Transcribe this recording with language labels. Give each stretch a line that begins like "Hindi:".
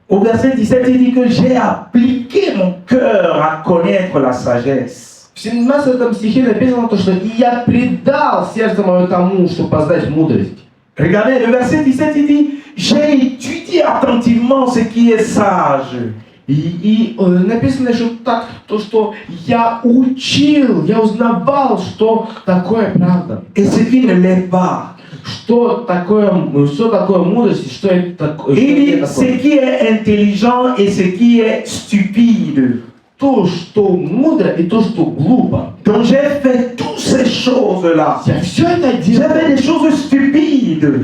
French: Au verset 17, il dit que j'ai appliqué mon cœur à connaître la sagesse.
Russian: В 17 стихе написано то, что «И я предал сердце мое тому, чтобы познать мудрость».
French: Regardez, le verset 17, il dit j'ai étudié attentivement ce qui est sage.
Russian: И написано еще так, то, что я учил, я узнавал, что такое правда.
French: Et ce qui ne l'est pas.
Russian: Что такое мудрость, что это такое.
French: Il dit ce qui est intelligent et ce qui est stupide.
Russian: То, что мудро, и то, что глупо.
French: Donc j'ai fait toutes ces choses-là.
Russian: Я все это
French: J'ai
Russian: делал.
French: fait des choses stupides.